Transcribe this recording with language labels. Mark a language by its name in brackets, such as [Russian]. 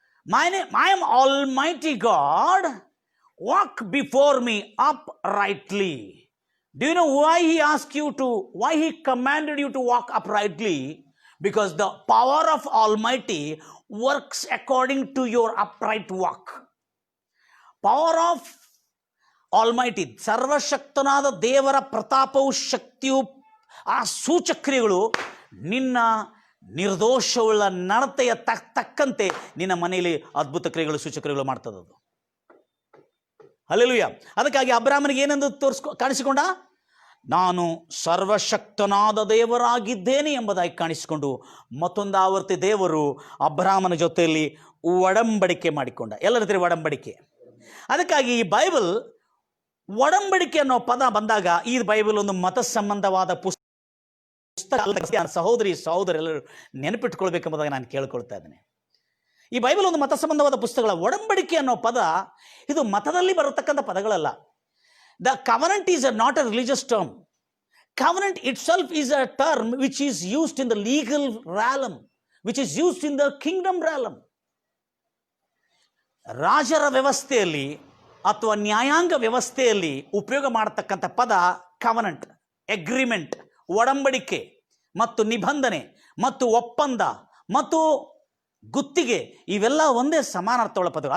[English] I am Almighty God, walk before me uprightly. Do you know why why he commanded you to walk uprightly? Because the power of Almighty works according to your upright walk. Power of Almighty, [Kannada] ಸರ್ವಶಕ್ತನಾದ ದೇವರ ಪ್ರತಾಪವು, ಶಕ್ತಿಯು, ಆ ಸೂಚಕ್ರಿಯೆಗಳು ನಿನ್ನ ನಿರ್ದೋಷವುಳ್ಳ ನಡತೆಯ ತಕ್ಕಂತೆ ನಿನ್ನ ಮನೆಯಲ್ಲಿ ಅದ್ಭುತ ಕ್ರಿಯೆಗಳು, ಸೂಚಕ್ರಿಯೆಗಳು ಮಾಡ್ತದದು. ಹಲ್ಲೆಲೂಯಾ. ಅದಕ್ಕಾಗಿ ಅಬ್ರಾಮನಿಗೆ ಏನೆಂದು ಕಾಣಿಸಿಕೊಂಡ? ನಾನು ಸರ್ವಶಕ್ತನಾದ ದೇವರಾಗಿದ್ದೇನೆ ಎಂಬುದಾಗಿ ಕಾಣಿಸಿಕೊಂಡು ಮತ್ತೊಂದು ಆವರ್ತಿ ದೇವರು ಅಬ್ರಾಮನ ಜೊತೆಯಲ್ಲಿ ಒಡಂಬಡಿಕೆ ಮಾಡಿಕೊಂಡ. ಎಲ್ಲರ ಜೊತೆ ಒಡಂಬಡಿಕೆ. ಅದಕ್ಕಾಗಿ ಈ ಬೈಬಲ್ ಒಡಂಬಡಿಕೆ ಅನ್ನೋ ಪದ ಬಂದಾಗ ಈ ಬೈಬಲ್ ಒಂದು ಮತ ಸಂಬಂಧವಾದ ಪುಸ್ತಕ. ಸಹೋದರೆಲ್ಲರೂ ನೆನಪಿಟ್ಕೊಳ್ಬೇಕೆಂಬುದಾಗಿ ನಾನು ಕೇಳ್ಕೊಳ್ತಾ ಇದ್ದೇನೆ. ಈ ಬೈಬಲ್ ಒಂದು ಮತ ಸಂಬಂಧವಾದ ಪುಸ್ತಕಗಳ. ಒಡಂಬಡಿಕೆ ಅನ್ನೋ ಪದ ಇದು ಮತದಲ್ಲಿ ಬರತಕ್ಕಂಥ ಪದಗಳಲ್ಲ. [English] The covenant is not a religious term. covenant itself is a term which is used in the legal realm, which is used in the kingdom realm. [Kannada] ರಾಜರ ವ್ಯವಸ್ಥೆಯಲ್ಲಿ ಅಥವಾ ನ್ಯಾಯಾಂಗ ವ್ಯವಸ್ಥೆಯಲ್ಲಿ ಉಪಯೋಗ ಮಾಡತಕ್ಕಂಥ ಪದ ಕವನೆಂಟ್, ಅಗ್ರಿಮೆಂಟ್, ಒಡಂಬಡಿಕೆ ಮತ್ತು ನಿಬಂಧನೆ ಮತ್ತು ಒಪ್ಪಂದ ಮತ್ತು ಗುತ್ತಿಗೆ, ಇವೆಲ್ಲ ಒಂದೇ ಸಮಾನಾರ್ಥವುಳ್ಳ ಪದಗಳು.